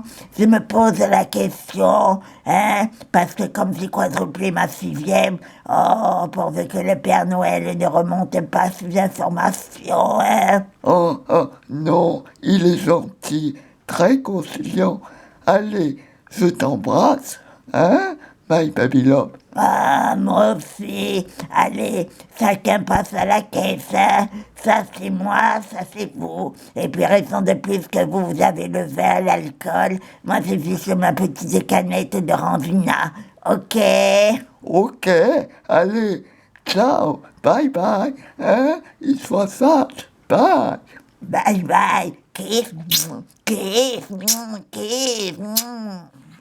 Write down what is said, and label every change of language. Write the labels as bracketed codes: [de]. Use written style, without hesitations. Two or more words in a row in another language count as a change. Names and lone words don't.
[fr] Je me pose la question, hein, parce que comme j'ai quadruplé ma 6e, oh, pourvu que le Père Noël ne remonte pas sous information, hein. oh, oh, non, il est gentil, très conciliant. Allez, je t'embrasse, hein, [en] my baby love. [fr] Ah, moi aussi. Allez, chacun passe à la caisse, hein. Ça c'est moi, ça c'est vous. Et puis raison de plus que vous avez le vin, l'alcool. Moi j'ai juste ma petite canette de Ranvina. Ok? Ok, allez, ciao, [en] bye bye, [fr] hein, il soit sage, bye. [en] Bye bye. Kiss. Kiss. Kiss.